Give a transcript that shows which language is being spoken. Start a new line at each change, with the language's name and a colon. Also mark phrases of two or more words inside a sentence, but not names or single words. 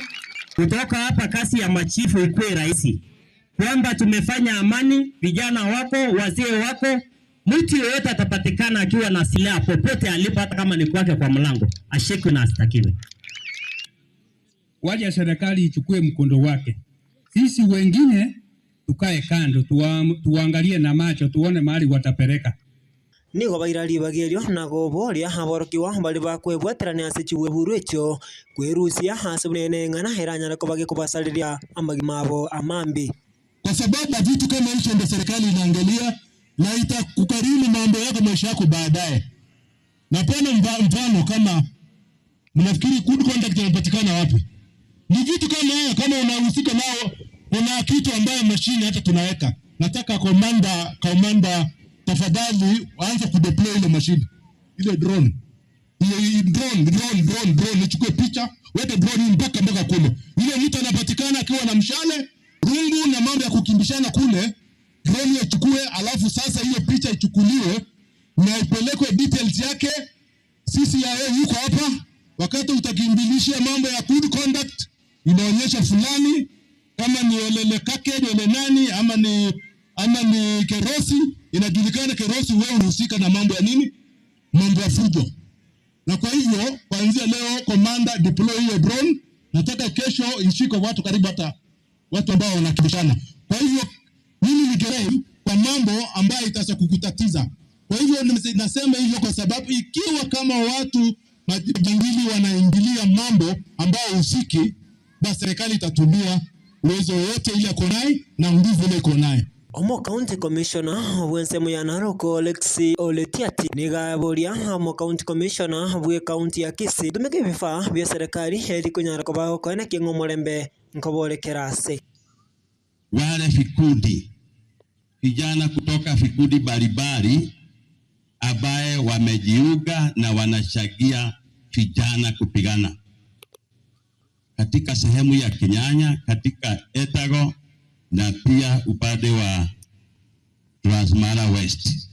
Swahili: Kutoka hapa kasi ya machifu ikuwe rahisi kwamba tumefanya amani, vijana wako, wazee wako, mtu yeyote atapatikana akiwa na silaha popote alipo, hata kama ni kwake kwa mlango, ashikwe na astakiwe. Waje serikali ichukue mkondo wake, sisi wengine tukae kando, tuangalie na macho, tuone mahali watapeleka.
Gusii: Nigo bairali bagerio na goboria haborokiwa bali bakwebwaterania asechiwe buruecho kwerusia hasubnene ngana heranya ko bage kubasaliria amagimabo amambi,
Swahili: kwa sababu vitu kama hicho ndio serikali inaangalia na itakukarimu mambo yako, maisha yako baadaye. Na pena mfano kama mnafikiri
English: good conduct
Swahili: inapatikana wapi? Ni vitu kama haya, kama unahusika nao, una kitu ambayo mashine hata tunaweka. Nataka commander tafadhali aanze kudeploy ile mashine, ile drone. Ile drone ichukue picha, weke drone mpaka kule. Ile mtu anapatikana akiwa na mshale, rungu na mambo ya kukimbishana kule, drone ichukue, alafu sasa hiyo picha ichukuliwe na ipelekwe details yake. Sisi ya yuko hapa, wakati utakimbilishia mambo ya
English: good conduct,
Swahili: inaonyesha fulani kama ni Olele Kake, Olele nani, ama ni Kerosi, inajulikana Kerosi wewe unahusika na mambo ya nini? Mambo ya fujo. Na kwa hivyo kuanzia leo
English: commander deploy
Swahili: hiyo drone, nataka kesho ishike watu karibu hata watu ambao wanakibishana. Kwa hivyo mimi ni gerei kwa mambo ambayo itasa kukutatiza. Kwa hivyo nasema hivyo kwa sababu ikiwa kama watu majangili wanaingilia mambo ambayo usiki, basi serikali itatumia uwezo wote ile iko naye na nguvu ile iko naye.
Gusii: Omo
English: county commissioner
Gusii: wensemo ya Narok Alexi Oletiati nigaboria omo
English: county commissioner
Gusii: bwe county ya Kisii tumeke
Swahili: vifaa vya serikali
Gusii: heri kunyara kwa bao kwa na Murembe nkoborekera ase
Swahili: wale vikundi vijana kutoka vikundi mbalimbali ambaye wamejiunga na wanashagia vijana kupigana katika sehemu ya Kinyanya, katika Etago na pia upande wa Transmara West.